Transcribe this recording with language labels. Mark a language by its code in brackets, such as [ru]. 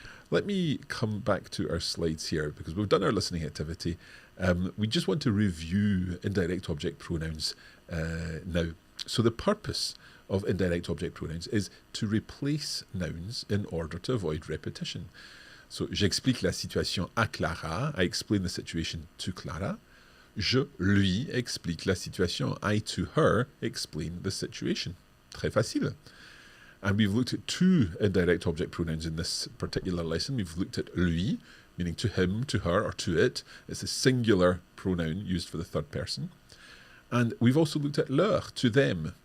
[en] Let me come back to our slides here because we've done our listening activity. We just want to review indirect object pronouns now. So the purpose of indirect object pronouns is to replace nouns in order to avoid repetition. [fr] So, j'explique la situation à Clara. [en] I explain the situation to Clara. [fr] Je lui explique la situation. [en] I to her explain the situation. [fr] Très facile. [en] And we've looked at 2 indirect object pronouns in this particular lesson. We've looked at lui, meaning to him, to her, or to it. It's a singular pronoun used for the third person. And we've also looked at leur, to them.